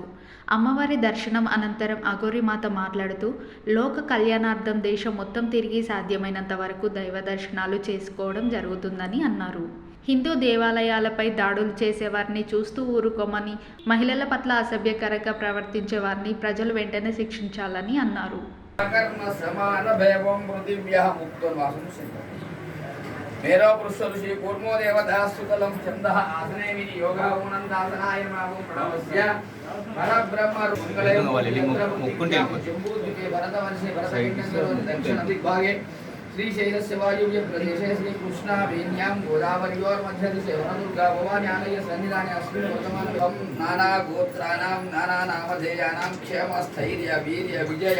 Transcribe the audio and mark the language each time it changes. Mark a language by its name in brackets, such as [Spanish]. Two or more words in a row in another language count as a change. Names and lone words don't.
[Telugu] అమ్మవారి దర్శనం అనంతరం అఘోరిమాత మాట్లాడుతూ, లోక కళ్యాణార్థం దేశం మొత్తం తిరిగి సాధ్యమైనంత వరకు దైవ దర్శనాలు చేసుకోవడం జరుగుతుందని అన్నారు. హిందూ దేవాలయాలపై దాడులు చేసేవారిని చూస్తూ ఊరుకోమని, మహిళల పట్ల అసభ్యకరంగా ప్రవర్తించే వారిని ప్రజలు వెంటనే శిక్షించాలని అన్నారు. [Sanskrit] मेरो पुरुषऋषि कूर्मो देवतास्तुतलं छन्दः आसने विनि योगा उनन्दासनाय नमः प्रणवस्य परब्रह्म मंगले जम्बूद्वीपे भरतवर्षे दक्षिण दिग्भागे श्रीशैलस्य वायुव्य प्रदेशे श्री कृष्णा वेण्यां गोदावर्योर्मध्यदिशे वनदुर्गा भवानी आलय सन्निधाने अस्मिन् वर्तमानं नाना गोत्राणां नाना नामधेयानां क्षेमस्थैर्य वीर्य विजय